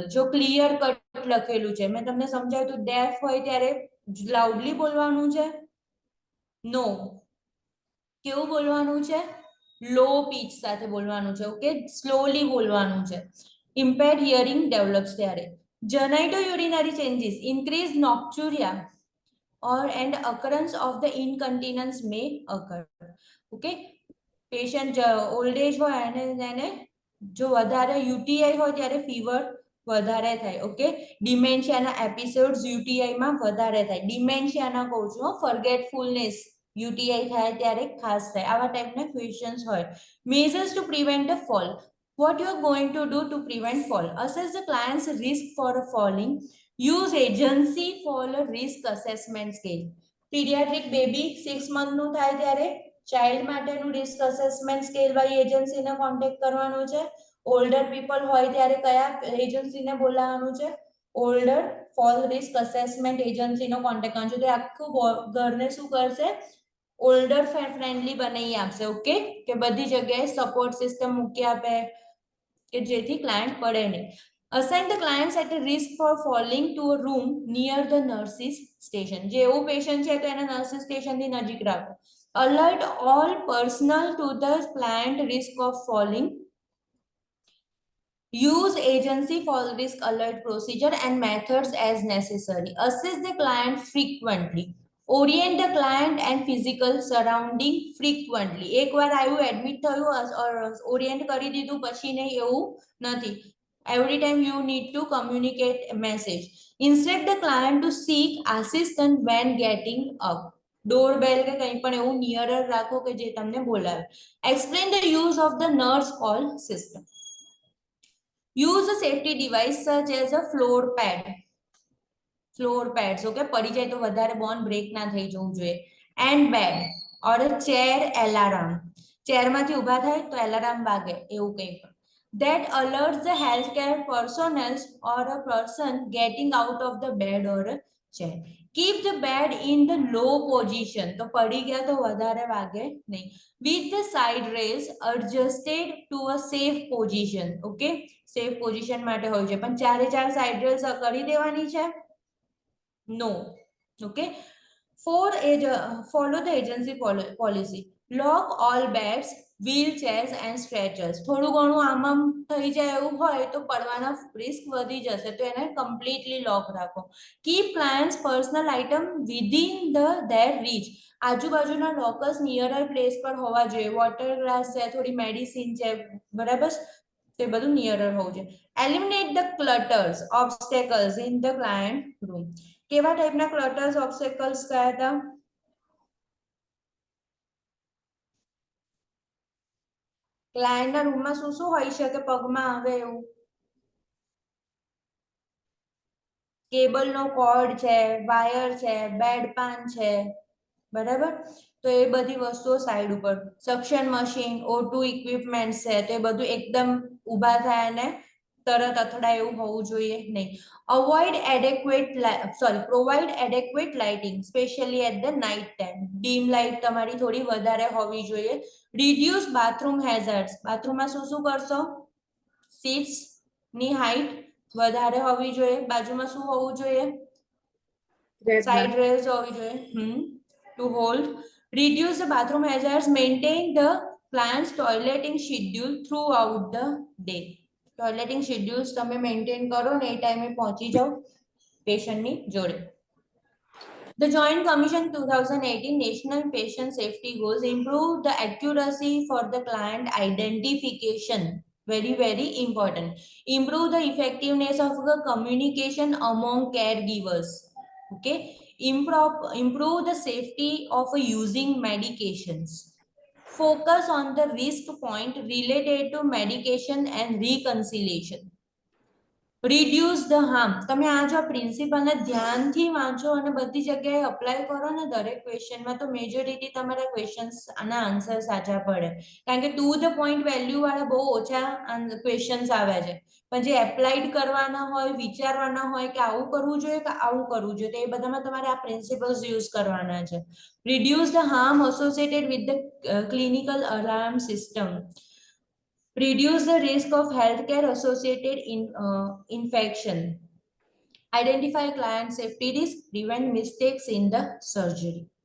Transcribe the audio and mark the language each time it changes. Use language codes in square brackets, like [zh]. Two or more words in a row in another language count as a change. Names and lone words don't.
[gu] જો [en] clear cut [gu] લખેલું છે મેં તમને સમજાવ્યું તો ડેફ હોય ત્યારે લાઉડલી બોલવાનું છે નો કેવું બોલવાનું છે [en] low pitch [gu] સાથે બોલવાનું છે. [en] okay slowly [gu] બોલવાનું છે. [en] impaired hearing develops [gu] ત્યારે. [en] Genitourinary changes increase nocturia or and occurrence of the incontinence may occur. Okay patient old age [gu] હોય એને જો વધારે યુટીઆઈ હોય ત્યારે ફીવર વધારે થાય. ઓકે ડિમેન્શિયાના એપિસોડ્સ યુટીઆઈમાં વધારે થાય. ડિમેન્શિયાના કહું છું [en] forgetfulness UTI [gu] થાય ત્યારે ખાસ થાય. આવા ટાઈપના ક્વેશ્ચન્સ હોય. [en] measures to prevent a fall. What you are going to do to prevent fall? Assess the client's risk for falling. Use agency fall risk assessment scale. Pediatric baby 6 month [gu] નું થાય ત્યારે ચાઇલ્ડ માટેનું [en] risk assessment scale [gu] વાળી એજન્સીને કોન્ટેક્ટ કરવાનું છે. [en] older people [gu] હોય ત્યારે કયા એજન્સીને બોલાવવાનું છે [en] older fall risk assessment [gu] એજન્સીનો કોન્ટેક્ટ કરવાનો છે. તો આખું ઘરને શું કરશે [en] older friendly [gu] બનાવી આપશે. ઓકે કે બધી જગ્યાએ [en] support system [gu] મૂકી આપે કે જેથી ક્લાયન્ટ પડે નહીં. [en] Assign the clients at a risk for falling to a room near the nurses station. [gu] જે એવું પેશન્ટ છે તો એને નર્સિસ સ્ટેશનથી નજીક રાખો. [en] alert all personnel to the planned risk of falling, use agency fall risk alert procedure and methods as necessary, assist the client frequently, orient the client and physical surrounding frequently. [gu] એકવાર આવ્યું એડમિટ થયું ઓરિએન્ટ કરી દીધું પછી નહીં એવું નથી. [en] Every time you need to communicate a message. Instruct the client to seek assistance when getting up. [gu] Doorbell કે કંઈ પણ એવું નિયરર રાખો કે જે તમને બોલાવે. [en] Explain the use of the nurse call system. Use a safety device such as a floor pads, [gu] okay, પડી જાય તો વધારે [en] bone break [gu] ના થઈ જવું જોઈએ, [en] and bed or a chair alarm, [gu] ચેરમાંથી ઊભા થાય તો એલાર્મ વાગે એવું કંઈ પણ, [en] that alerts the healthcare personnel or a person getting out of the bed or a chair. Keep the bed in the low position, [gu] તો પડી ગયા તો વધારે વાગે નહીં, [en] with the side rails adjusted to a safe position. Okay, safe position [gu] માટે હોય છે, પણ ચારે ચાર [en] side rails [gu] કરી દેવાની છે? [en] No. Okay, follow the agency policy. Lock all beds, wheelchairs and stretchers. [gu] થોડું ઘણું આમ થઈ જાય એવું હોય તો પડવાના રિસ્ક વધી જશે, તો એને [en] completely lock [gu] રાખો. [en] Keep clients personal item within their reach. [gu] આજુબાજુના લોકર્સ [en] nearer place [gu] પર હોવા જોઈએ. [en] water glass [gu] છે, થોડી મેડિસિન છે, બરાબર, તો એ બધું નિયરર હોવું જોઈએ. [en] Eliminate the clutters, obstacles in the client room. [gu] કેવા ટાઈપના [en] clutters obstacles [gu] કયા હતા? ક્લાયન્ટના રૂમમાં શું શું હોઈ શકે પગમાં આવે એવું? કેબલનો કોર્ડ છે, વાયર છે, બેડપાન છે, બરાબર, તો એ બધી વસ્તુઓ સાઈડ ઉપર. [en] suction machine, [gu] O2 ઇક્વિપમેન્ટ છે, તો એ બધું એકદમ ઊભા થાય અને તરત અથડાય એવું હોવું જોઈએ નહીં. [en] Provide adequate lighting, especially at the night time. dim light [gu] તમારી થોડી વધારે હોવી જોઈએ. [en] Reduce bathroom hazards. [gu] બાથરૂમમાં શું શું કરશો? સીટ્સ ની હાઈટ વધારે હોવી જોઈએ. બાજુમાં શું હોવું જોઈએ? [en] side rails [gu] હોવી જોઈએ. [en] To hold. Reduce the bathroom hazards. Maintain the client's toileting schedule throughout the day. toileting schedules [gu] તમે મેન્ટેન કરો ને એ ટાઈમે પહોંચી જાઓ પેશન્ટની જોડે. [en] The Joint Commission 2018 National Patient Safety Goals improve the accuracy for the client identification. Very, very important. Improve the effectiveness of the communication among caregivers. Okay. Improve the safety of using medications. Focus on the risk point related to medication and reconciliation. Reduce the harm. [gu] તમે આ જો પ્રિન્સિપલને ધ્યાનથી વાંચો અને બધી જગ્યાએ અપ્લાય કરો ને દરેક ક્વેશ્ચનમાં, તો મેજોરિટી તમારા ક્વેશ્ચન્સ આના આન્સર સાચા પડે, કારણ કે [en] to the point value [gu] વાળા બહુ ઓછા ક્વેશ્ચન્સ આવે છે, પણ જે એપ્લાઇડ કરવાના હોય, વિચારવાના હોય કે આવું કરવું જોઈએ કે આવું કરવું જોઈએ, તો એ બધામાં તમારે આ [en] principles use [gu] કરવાના છે. [en] Reduce the harm associated with the clinical alarm system. Reduce the risk of healthcare associated infection. Identify client safety risk. Prevent mistakes in the surgery.